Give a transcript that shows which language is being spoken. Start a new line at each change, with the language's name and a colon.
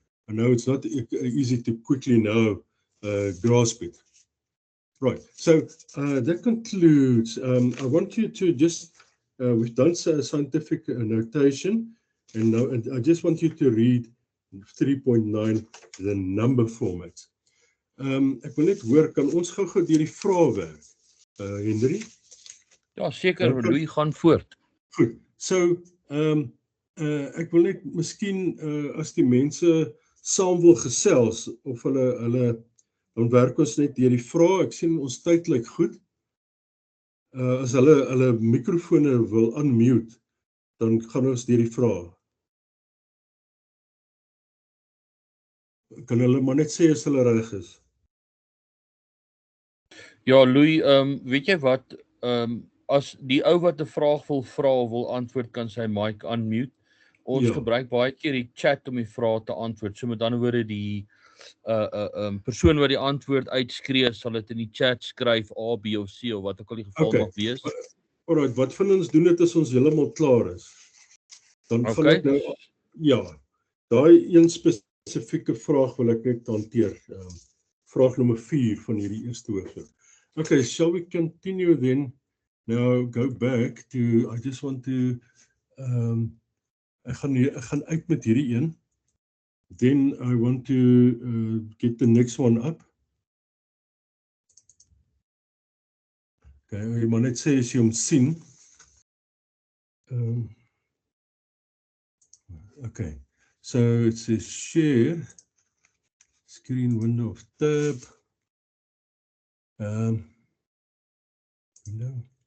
English: I know it's not easy to quickly now grasp it. Right, so that concludes. I want you to just, we've done scientific notation, and now I just want you to read 3.9, the number format.
Afrikaans: Ek wil net hoor, kan ons gou-gou deur die vrae werk, Henry? Ja, seker, Louis, gaan voort. Goed, so ek wil net miskien as die mense saam wil gesels of hulle Dan werk ons net deur die vrae. Ek sien ons tyd lyk goed. As hulle mikrofone wil unmute, dan gaan ons deur die vrae. Kan hulle maar net sê as hulle reg is? Ja, Louis, weet jy wat, as die ou wat 'n vraag wil vra of wil antwoord, kan sy mic unmute. Ons gebruik baie keer die chat om die vrae te antwoord. So met ander woorde, die persoon wat die antwoord uitskree, sal dit in die chat skryf A, B of C of wat ook al die geval mag wees. Alright, wat van ons doen dit as ons heeltemal klaar is? Dan gaan ek nou, ja, daai een spesifieke vraag wil ek net hanteer. Vraag nommer 4 van hierdie eerste hoofstuk. Okay,
English: shall we continue then? Now go back to, I just want to,
Afrikaans: ek gaan uit met hierdie een.
English: Then I want to get the next one up.
Afrikaans: Okay, jy moet net sê as jy hom sien.
English: Okay, so it says share, screen window of tab. No.